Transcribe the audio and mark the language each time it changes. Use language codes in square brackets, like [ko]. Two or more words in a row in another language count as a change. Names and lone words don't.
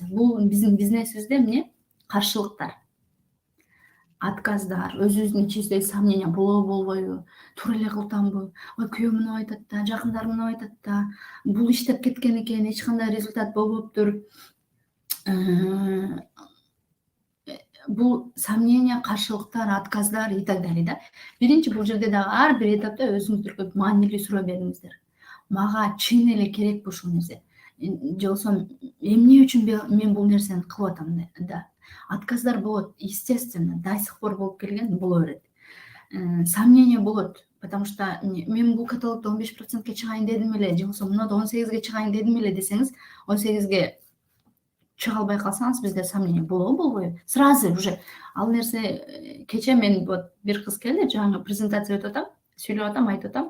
[ky] Бул биздин бизнесибизде эмне? Каршылыктар, отказдар, өзүбүздүн ичибизде сомнение болобу, болбойбу, туура эле кылтамбы, ой күйөөм мынап айтат да, жакындарым мынап айтат да, бул иштеп кеткен экен, эч кандай результат болбоптур. Бул сомнение, каршылыктар, отказдар [ru] и так далее [ky] да. Биринчи бул жерде дагы ар бир этапта өзүңүздөргө маанилүү суроо бериңиздер. Мага чын эле керекпи ушул нерсе? Же болбосо эмне үчүн мен бул нерсени кылып атам да? Отказдар болот, [ru] естественно, до сих пор [ky] болуп келген, боло берет. Сомнение болот, [ru] потому что [ky] мен бул каталогдо 15%ке чыгайын дедим эле, же болбосо мунда 18ге чыгайын дедим эле десеңиз, 18ге чыга албай калсаңыз, бизде сомнение болобу, болбойбу? [ru] Сразу уже [ky] ал нерсе. Кече мен вот бир кыз келди, жаңы презентация өтүп атам, сүйлөп атам, айтып атам.